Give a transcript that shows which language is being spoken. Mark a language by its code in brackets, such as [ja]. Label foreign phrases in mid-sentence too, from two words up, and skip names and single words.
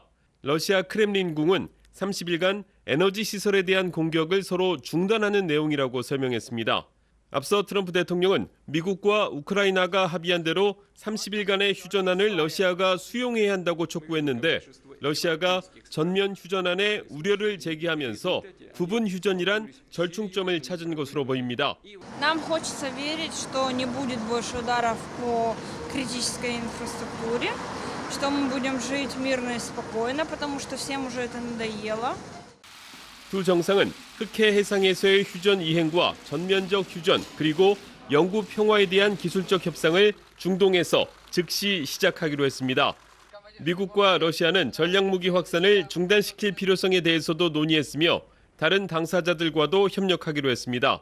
[ko] 러시아 크렘린궁은 30일간 에너지 시설에 대한 공격을 서로 중단하는 내용이라고 설명했습니다. 앞서 트럼프 대통령은 미국과 우크라이나가 합의한 대로 30일간의 휴전안을 러시아가 수용해야 한다고 촉구했는데 러시아가 전면 휴전안에 우려를 제기하면서 부분 휴전이란 절충점을 찾은 것으로 보입니다. [ru] Нам хочется верить, что не будет больше ударов по критической инфраструктуре, что мы будем жить мирно и спокойно, потому что всем уже это надоело. [ko] 두 정상은 흑해 해상에서의 휴전 이행과 전면적 휴전 그리고 영구 평화에 대한 기술적 협상을 중동에서 즉시 시작하기로 했습니다. 미국과 러시아는 전략무기 확산을 중단시킬 필요성에 대해서도 논의했으며 다른 당사자들과도 협력하기로 했습니다.